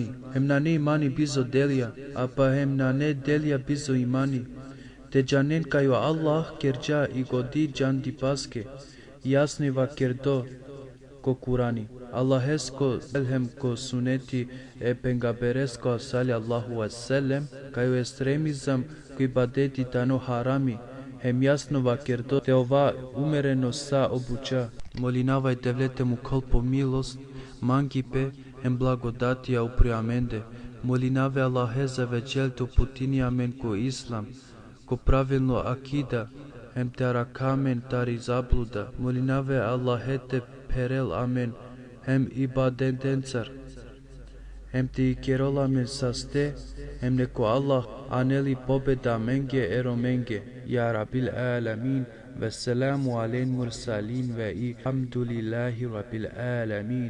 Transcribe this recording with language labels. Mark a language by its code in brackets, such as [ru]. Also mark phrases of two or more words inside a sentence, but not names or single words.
[rom] Hem na ne imani bizo delija, a pa hem na ne delija bizo imani. Te janen kajo Allah kerja i godi džandipaske, jasni va kerdo ko Kurani. Allahesko elhem ko suneti e pengaberesko [ar] صلى الله وسلم, [rom] kajo estremizam ko ibadeti tano harami, hem jasno va kerdo te ova umereno sa obuča. Molinavaj te vlete mu kolpo milost, mangipe hem blagodatija upriamende. Molinave Allaheza večel to putini amen ko Islam, ko pravilno akida, hem te arakamen tari zabluda. Molinave Allahete perel amen, hem ibadentencar, hem te ikerol amen saste, hem neko Allah aneli pobeda menge eromenge. [ar] يا رب العالمين والسلام على المرسلين والحمد لله رب العالمين.